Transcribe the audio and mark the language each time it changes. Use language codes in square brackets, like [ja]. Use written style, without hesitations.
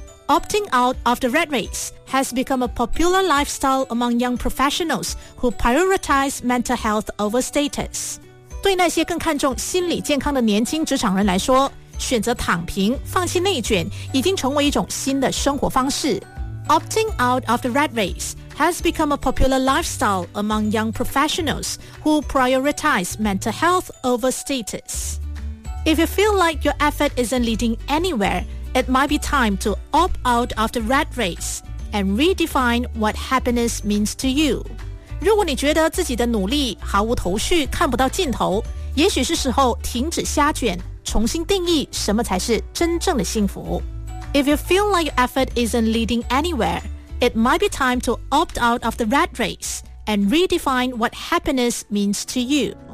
[en] Opting out of the rat race has become a popular lifestyle among young professionals who prioritize mental health over status。 [zh] 对那些更看重心理健康的年轻职场人来说，选择躺平放弃内卷已经成为一种新的生活方式。 [en] Opting out of the rat raceHas become a popular lifestyle among young professionals who prioritize mental health over status. If you feel like your effort isn't leading anywhere, it might be time to opt out of the rat race and redefine what happiness means to you. [zh] 如果你觉得自己的努力毫无头绪，看不到尽头，也许是时候停止瞎卷，重新定义什么才是真正的幸福。 [en] If you feel like your effort isn't leading anywhere,It might be time to opt out of the rat race and redefine what happiness means to you.